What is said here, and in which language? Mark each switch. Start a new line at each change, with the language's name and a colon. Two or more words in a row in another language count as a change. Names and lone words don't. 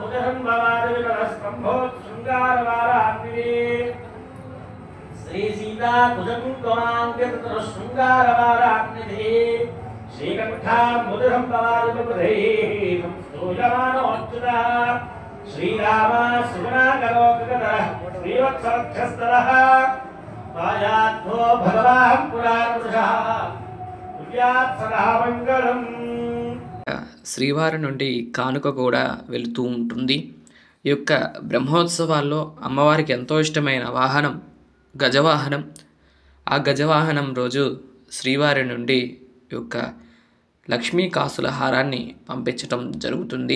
Sanskrit: भुजसंभवादवितरस्तम्भोत्शृङ्गारवारान्विते श्रीसीता भुजङ्गमाङ्कितशृङ्गारवारान्विते श्रीकण्ठां भुजसंभवादवितरैः स्तूयमानोऽच्युतः श्रीरामः सुगुणाकरोगतः श्रीवत्सवक्षस्तरः आयातो भगवान् पुराणपुरुषः कुर्यात् सदा मङ्गलम्
Telugu: శ్రీవారి నుండి కానుక కూడా వెళుతూ ఉంటుంది. ఈ యొక్క బ్రహ్మోత్సవాల్లో అమ్మవారికి ఎంతో ఇష్టమైన వాహనం గజవాహనం. ఆ గజవాహనం రోజు శ్రీవారి నుండి ఈ యొక్క లక్ష్మీ కాసుల హారాన్ని పంపించటం జరుగుతుంది.